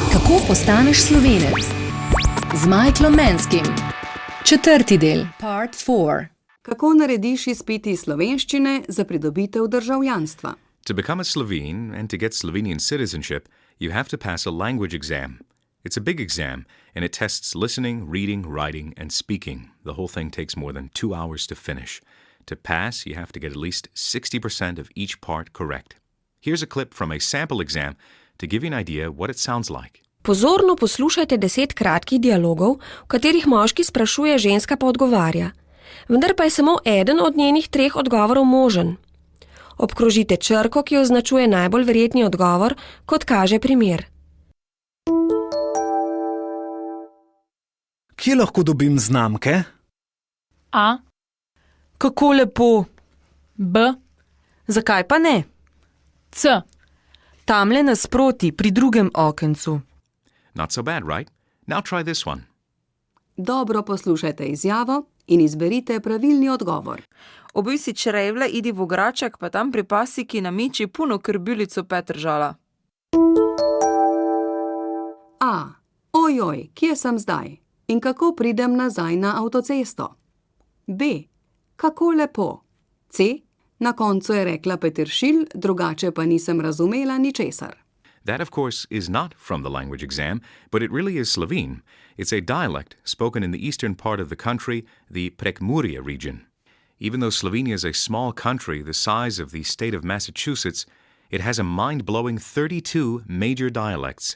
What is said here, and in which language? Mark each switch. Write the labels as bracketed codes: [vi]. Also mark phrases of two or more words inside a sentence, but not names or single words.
[sl] Kako postaneš Slovenec? Z Michaelom Manskim. 4. del, part 4. Kako narediš izpit iz slovenščine za pridobitev državljanstva? [en] To become a Slovene and to get Slovenian citizenship, you have to pass a language exam. It's a big exam, and it tests listening, reading, writing, and speaking. The whole thing takes more than 2 hours to finish. To pass, you have to get at least 60% of each part correct. Here's a clip from a sample exam to give you an idea what it sounds like. [sl] Pozorno poslušajte 10 kratkih dialogov, v katerih moški sprašuje, ženska pa odgovarja. Vendar pa je samo eden od njenih 3 odgovorov možen. Obkrožite črko, ki označuje najbolj verjetni odgovor, kot kaže primer. Kje lahko dobim znamke? A. Kako lepo. B. Zakaj pa ne? C. Tamle nasproti, pri drugem okencu. [en] Not so bad, right? Now try this one. [sl] Dobro poslušajte izjavo in izberite pravilni odgovor. Obuj si črevlje, idi v igraček, pa tam pri pasiki namiči puno krbilico Petržala. A. Ojoj, kje sem zdaj? In kako pridem nazaj na avtocesto? B. Kako lepo? C. Na koncu je rekla peteršilj, drugače pa nisem razumela ničesar. [en] That, of course, is not from the language exam, but it really is Slovene. It's a dialect spoken in the eastern part of the country, the Prekmurje region. Even though Slovenia is a small country the size of the state of Massachusetts, it has a mind-blowing 32 major dialects.